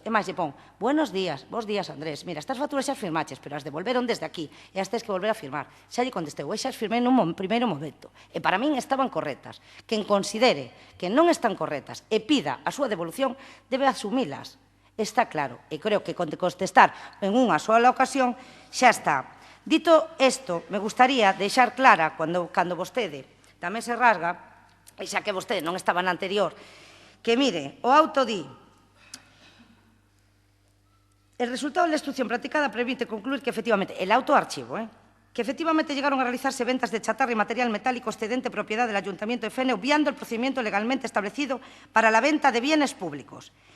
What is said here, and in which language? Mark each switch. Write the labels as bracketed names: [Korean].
[Galician] E máis lle pon, [Spanish] buenos días, [Galician] vos días, Andrés. Mira, estas facturas xa as firmaches, pero as devolveron desde aquí e as tens que volver a firmar. Xa lle contesteu, xa as firmei nun primeiro momento. E para min estaban correctas. Quen considere que non están correctas e pida a súa devolución, debe asumilas. Está claro. E creo que con contestar en unha sola ocasión xa está. Dito isto, me gustaría deixar clara, cando vostede tamén se rasga, e xa que vostede non estaba na anterior, que, mire, o auto di: [Spanish] el resultado de la instrucción practicada permite concluir que efectivamente, el autoarchivo, que efectivamente llegaron a realizarse ventas de chatarra y material metálico excedente propiedad del Ayuntamiento de Fene, obviando el procedimiento legalmente establecido para la venta de bienes públicos.